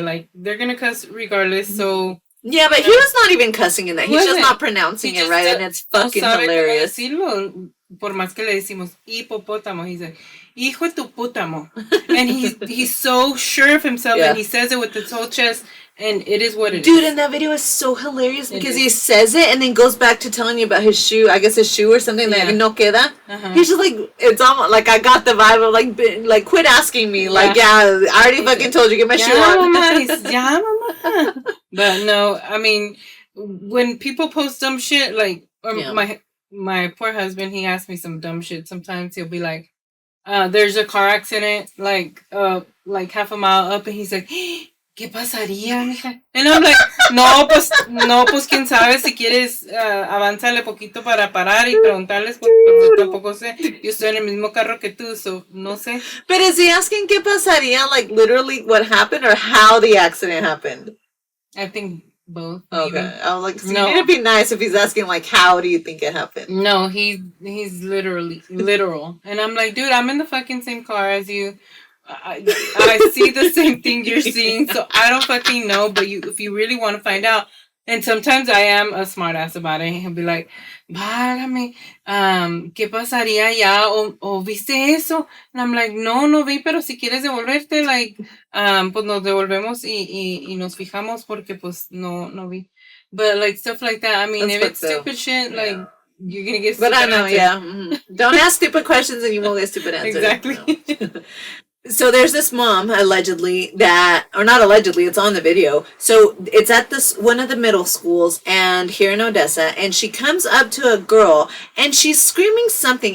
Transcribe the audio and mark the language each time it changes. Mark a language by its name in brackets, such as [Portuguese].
[English] Like, they're gonna cuss regardless, so... Yeah, but he was not even cussing in that. He's just not pronouncing it right, and it's fucking hilarious. [Spanish] Por más que le decimos hipopótamo, [English] he's like, [Spanish] hijo de tu putamo. [English] And he's so sure of himself, and he says it with his whole chest, and it is what it is. Dude, and that video is so hilarious because he says it and then goes back to telling you about his shoe. I guess his shoe or something that [Spanish] no queda. [English] He's just like, it's almost like I got the vibe of like quit asking me. Like, I already fucking told you, get my shoe on. Mama. But no, I mean, when people post dumb shit, like, my poor husband, he asks me some dumb shit. Sometimes he'll be like, there's a car accident, like half a mile up, and he's like, [Spanish] ¿qué pasaría, mija? And I'm like, no, pues, quién sabe, si quieres, avánzale poquito para parar y preguntarles, porque yo tampoco sé, yo estoy en el mismo carro que tú, so, no sé. [English] But is he asking [Spanish] qué pasaría, [English] like, literally what happened, or how the accident happened? I think both. Okay. Maybe. I was like, it'd be nice if he's asking, like, how do you think it happened? No, he's literal. And I'm like, dude, I'm in the fucking same car as you. I see the same thing you're seeing, so I don't fucking know, but if you really want to find out, and sometimes I am a smart ass about it, he'll be like, [Spanish] válgame, ¿qué pasaría ya? ¿O viste eso? [English] And I'm like, [Spanish] no vi, pero si quieres devolverte, like, pues nos devolvemos y nos fijamos porque pues no vi. [English] But like stuff like that, I mean, if it's stupid shit, like, you're gonna get stupid answers. Yeah. Don't ask stupid questions and you won't get stupid answers. Exactly. No. So there's this mom, allegedly, or not allegedly, it's on the video. So it's at one of the middle schools and here in Odessa, and she comes up to a girl and she's screaming something.